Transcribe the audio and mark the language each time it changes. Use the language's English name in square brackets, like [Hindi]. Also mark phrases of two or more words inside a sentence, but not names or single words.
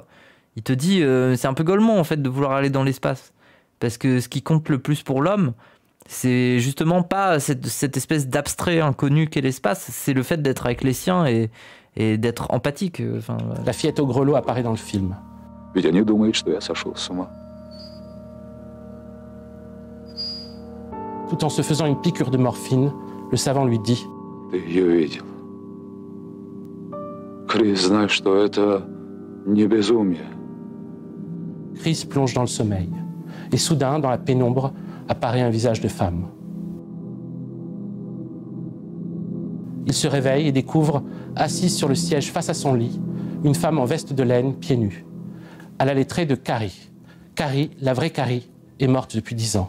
[French] Il te dit, c'est un peu Golemont, en fait, de vouloir aller dans l'espace. Parce que ce qui compte le plus pour l'homme, c'est justement pas cette espèce d'abstrait inconnu qu'est l'espace, c'est le fait d'être avec les siens et d'être empathique. La fillette au grelot apparaît dans le film. [Russian] Ведь они думают, что я сошел с ума. [French] Tout en se faisant une piqûre de morphine, le savant lui dit [Russian] Ты ее видел. Крис, знай, что это не безумие. [French] Chris plonge dans le sommeil. Et soudain, dans la pénombre, apparaît un visage de femme. Il se réveille et découvre, assise sur le siège face à son lit, une femme en veste de laine, pieds nus. Elle a les traits de Carrie. Carrie, la vraie Carrie, est morte depuis 10 ans.